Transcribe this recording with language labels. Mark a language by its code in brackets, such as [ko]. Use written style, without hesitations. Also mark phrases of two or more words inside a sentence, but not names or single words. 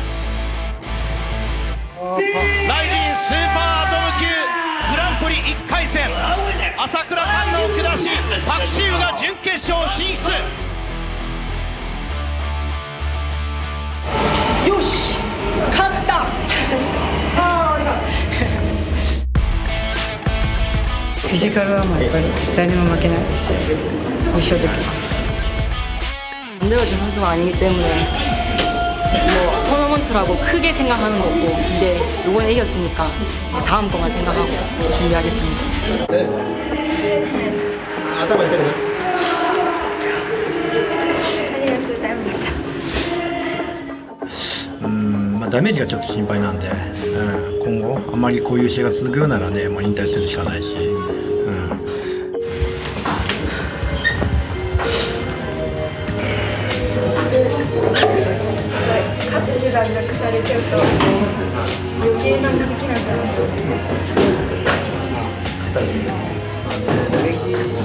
[ja] ライジンスーパーアトム級グランプリ1回戦、朝倉環奈を下しパクシウが準決勝進出。よし勝ったフィジカルはもうやっぱり誰も負けないですし、優勝できます。 [ko] 만들어진 선수가 아니기 때문에 뭐 토너먼트라고 크게 생각하는 거고, 이제 이번에 이겼으니까 다음 거만 생각하고 또 준비하겠습니다. 음, [ja] ダメージがちょっと心配なんで、今後あんまりこういう試合が続くようならね、もう引退するしかないし。活手段なくされちゃうと余計なんかできなくなる。